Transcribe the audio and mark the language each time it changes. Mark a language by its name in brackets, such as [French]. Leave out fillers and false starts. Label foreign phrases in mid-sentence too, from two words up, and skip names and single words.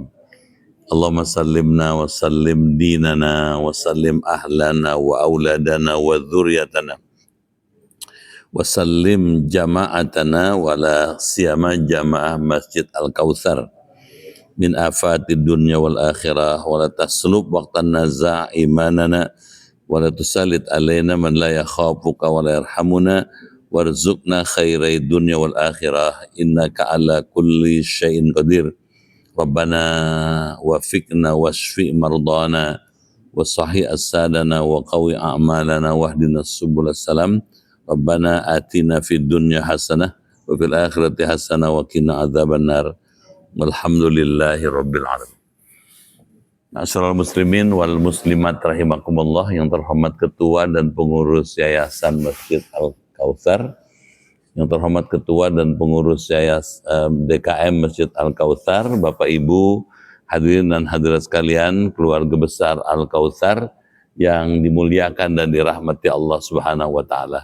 [Arabic] اللهم سلمنا وسلم ديننا وسلم أهلنا وأولادنا وذرياتنا وسلم جماعتنا ولا سيما جماعة مسجد الكوثر من آفات الدنيا والآخرة ولا تسلب وقت النزع إيماننا ولا تسلط علينا من لا يخافك ولا يرحمنا وارزقنا خير الدنيا والآخرة إنك على كل شيء قدير. ربنا وفقنا واشف مرضانا وصحح أجسادنا وقو أعمالنا واهدنا سبل السلام. ربنا آتنا في الدنيا حسنة وفي الآخرة حسنة وقنا عذاب النار. والحمد لله رب العالمين. معاشر المسلمين والمسلمات رحمكم الله, [Indonesian] yang terhormat ketua dan pengurus Yayasan Masjid Al-Kautsar, yang terhormat ketua dan pengurus DKM Masjid Al-Kautsar, Bapak Ibu hadirin dan hadirat sekalian, keluarga besar Al-Kautsar yang dimuliakan dan dirahmati Allah [Arabic] سبحانه وتعالى.